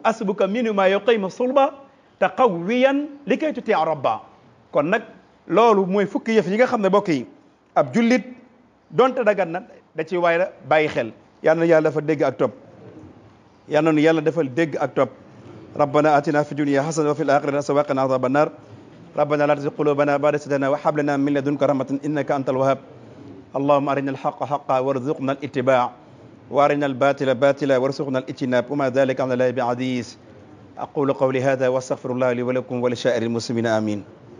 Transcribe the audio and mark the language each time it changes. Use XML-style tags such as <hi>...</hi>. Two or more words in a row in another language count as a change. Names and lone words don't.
<ar>حسبك من ما يقيم صلبا تقويا لي كي تطيع ربا.</ar> <wo>kon nag loolu mooy fukki yëf yi nga xam ne bokk yi ab jullit donte dagan na da ci waay la bàyyi xel. yal na yàlla dafa dégg ak topp yal na nu yàlla defal dégg ak topp.</wo> <ar>ربنا آتنا في الدنيا حسنة وفي الآخرة حسنة وقنا عذاب النار. ربنا لا تزغ قلوبنا بعد إذ هديتنا وهب لنا من لدنك رحمة إنك أنت الوهاب. اللهم أرنا الحق حقا وارزقنا الاتباع وأرنا الباطل باطلا وارزقنا الاجتناب وما ذلك على الله بعزيز. أقول قولي هذا وأستغفر الله لي ولكم ولسائر المسلمين آمين.</ar>